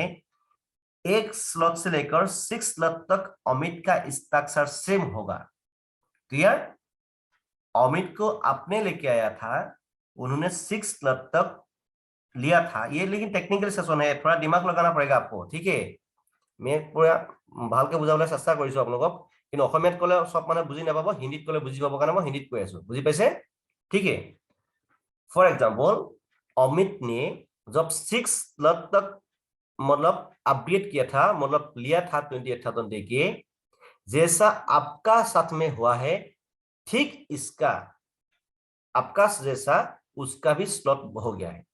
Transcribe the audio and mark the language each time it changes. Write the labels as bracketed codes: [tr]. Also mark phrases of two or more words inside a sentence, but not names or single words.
[hi] 1 स्लॉट से लेकर 6 स्लॉट तक अमित का हस्ताक्षर सेम होगा, क्लियर। अमित को आपने लेके आया था, उन्होंने 6 स्लॉट तक लिया था, ये लेकिन टेक्निकल सेशन है, थोड़ा दिमाग लगाना पड़ेगा आपको, ठीक है। मैं पूरा [as] ভালকে বুজাবলৈ চেষ্টা কৰিছো আপোনালোকক, কিন্তু অসমীয়াত ক'লে সব মানে বুজি নাপাব, হিন্দীত ক'লে বুজি পাব কাৰণে মই হিন্দীত কৈ আছো, বুজি পাইছে? [hi] ठीक है। [en] for example, [hi] अमित ने जब 6 लाख तक मतलब अपडेट किया था, मतलब लिया था 28,000 देके, जैसा आपका साथ में हुआ है, ठीक इसका आपका जैसा उसका भी स्लॉट हो गया है।